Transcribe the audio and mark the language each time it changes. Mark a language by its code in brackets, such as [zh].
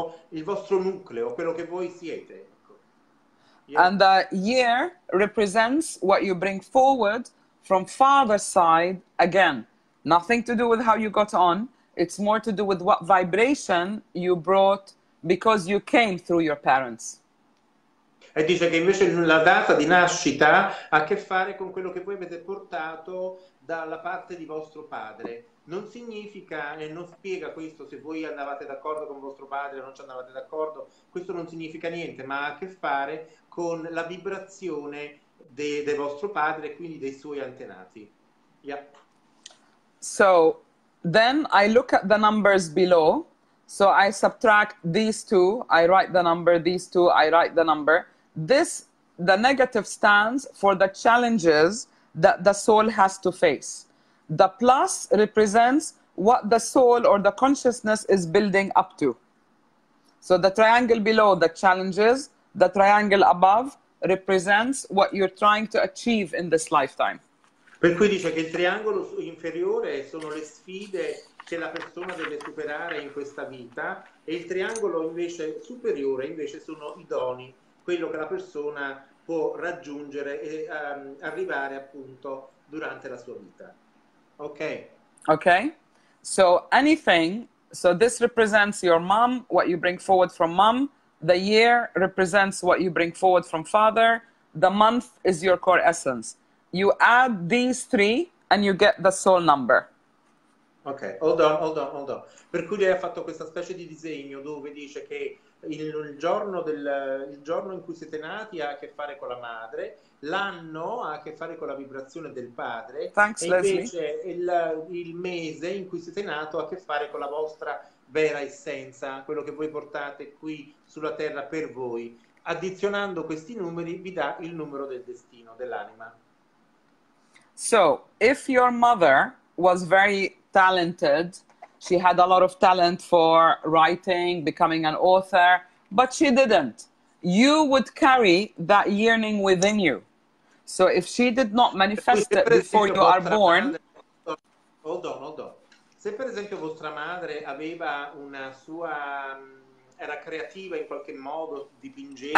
[it] Il vostro nucleo, quello che voi siete. [en] Yeah. And the year represents what you bring forward from father's side. Again, nothing to do with how you got on. It's more to do with what vibration you brought because you came through your parents. [it] E dice che invece la data di nascita ha a che fare con quello che voi avete portato dalla parte di vostro padre. Non significa e non spiega questo se voi andavate d'accordo con vostro padre o non ci andavate d'accordo, questo non significa niente, ma ha a che fare con la vibrazione del vostro padre e quindi dei suoi antenati. [en] Yeah. So then I look at the numbers below. So I subtract these two, I write the number, these two, I write the number. The negative stands for the challenges that the soul has to face. The plus represents what the soul or the consciousness is building up to. So the triangle below, the challenges, the triangle above represents what you're trying to achieve in this lifetime. [it] Per cui dice che il triangolo inferiore sono le sfide che la persona deve superare in questa vita, e il triangolo invece superiore invece sono i doni, quello che la persona può raggiungere e arrivare appunto durante la sua vita. Ok? [en] Okay? So anything, so this represents your mom, what you bring forward from mom. The year represents what you bring forward from father. The month is your core essence. You add these three and you get the soul number. Ok, hold on. [it] Per cui lei ha fatto questa specie di disegno dove dice che il giorno in cui siete nati ha a che fare con la madre, l'anno ha a che fare con la vibrazione del padre. [en] Thanks, [it] e invece il mese in cui siete nato ha a che fare con la vostra vera essenza, quello che voi portate qui sulla terra per voi. Addizionando questi numeri vi dà il numero del destino, dell'anima. [en] So, if your mother was very talented, she had a lot of talent for writing, becoming an author, but she didn't, you would carry that yearning within you. So if she did not manifest it before you are born... Hold on. [it] Se per esempio vostra madre aveva una sua... era creativa in qualche modo, dipingeva...